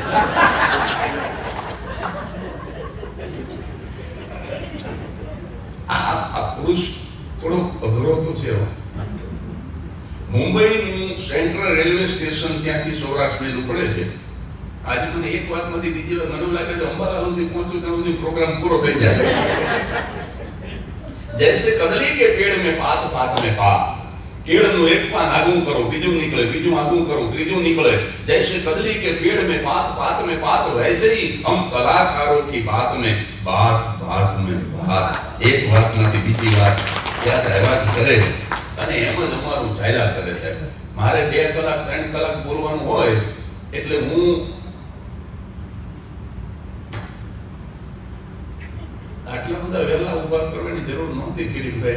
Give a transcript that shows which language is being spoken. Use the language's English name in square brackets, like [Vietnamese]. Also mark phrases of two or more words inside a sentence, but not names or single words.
[Gujarati] આ પુરુષ થોડો અઘરો તો છે. મુંબઈનું સેન્ટ્રલ રેલવે સ્ટેશન ત્યાંથી સૌરાષ્ટ્ર મેલ ઉપડે છે. આજે મને એક વાતમાંથી બીજી વાર મને એવું લાગે છે અંબાલાલ સુધી પહોંચું ત્યાં સુધી પ્રોગ્રામ પૂરો થઈ જાય. [Hindi] जैसे कदली के पेड़ में पात पात में पात [Gujarati] पात में पात, केळનું એક પાન આગું કરો, બીજું નીકળે, બીજું આગું કરો, ત્રીજું નીકળે. [Hindi] जैसे कदली के पेड़ में पात पात में पात, वैसे ही हम कलाकारों की बात में बात बात में बात. [Gujarati] એક વાતમાંથી બીજી વાત યાદ આવ્યા કરે અને એમ જ અમારું ચાલ્યા કરે છે. મારે 2 કલાક 3 કલાક બોલવાનું હોય એટલે હું આટલા બધા વહેલા ઉભા કરવાની જરૂર નહોતી કિરીટભાઈ.